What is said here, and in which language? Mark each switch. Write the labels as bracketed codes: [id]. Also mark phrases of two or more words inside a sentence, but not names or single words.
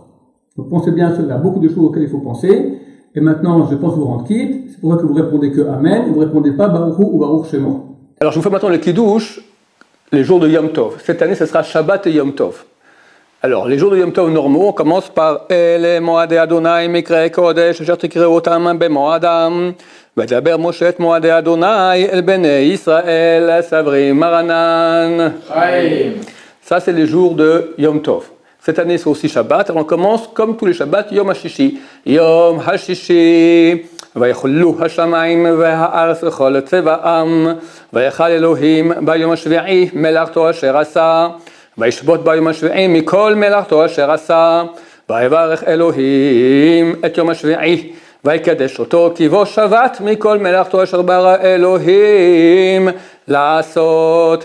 [fr] Donc pensez bien à cela, beaucoup de choses auxquelles il faut penser. Et maintenant, je pense vous rendre quitte. C'est pour ça que vous répondez que Amen, vous ne répondez pas [he] ברוך הוא [fr] ou [he] ברוך שמו. [fr] Alors je vous fais maintenant le Kiddush, les jours de [he] יום טוב. [fr] Cette année, ce sera Shabbat et [he] יום טוב. [fr] Alors, les jours de [he] יום טוב [fr] normaux, on commence par [he] אלה מועדי ה' מקראי קודש אשר תקראו אותם במועדם וידבר משה את מועדי ה' אל בני ישראל סברי מרנן. [fr] Ça, c'est les jours de [he] יום טוב. [fr] Cette année, c'est aussi Shabbat. Alors, on commence comme tous les Shabbats, [he] יום השישי. יום השישי. ויחלו השמיים והארץ וכל צבאם, ויחל אלוהים ביום השביעי מלאכתו אשר עשה, וישבות ביום השביעי מכל מלאכתו אשר עשה, ויברך אלוהים את יום השביעי, ויקדש אותו כי בו שבת מכל מלאכתו אשר ברא אלוהים לעשות.